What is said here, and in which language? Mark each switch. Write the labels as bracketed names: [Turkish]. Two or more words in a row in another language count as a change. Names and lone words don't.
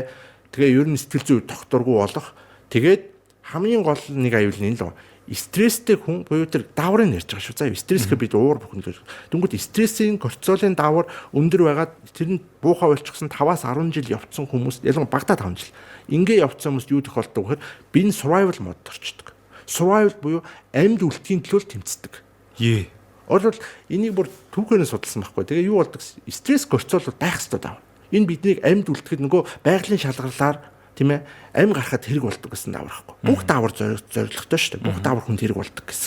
[Mongolian] Тэгээ ер нь сэтгэл зүй докторгүй болох. Тэгээд хамгийн гол нэг аюул нь энэ л. Стресстэй хүн буюу тэр дааврыг ярьж байгаа шүү. За стресс гэхэд бид уур бүхэн. Тэнгүүд стрессийн кортизолын даавар өндөр байгаад тэр нь буухаа болчихсон 5-10 жил явцсан хүмүүс ялангуяа багтаа 5 жил. Ингээ явцсан хүмүүс юу тохиолддог вэ гэхээр би [English] survival mode [Mongolian] орчдөг. Survival буюу амьд үлдэхийн төлөө тэмцдэг. Өөрөлд энийг бүр түүхээрээ судалсан байхгүй. Тэгээ юу болдог? Стресс кортизол байх ёстой даавар. Энэ биднийг амьд үлдэхэд нөгөө байгалийн шалгарлаар тийм ээ амь гарахад хэрэг болдог гэсэн даавар байхгүй. Бүх даавар зоригтой шүү дээ. Бүх даавар хүнд хэрэг болдог гэсэн.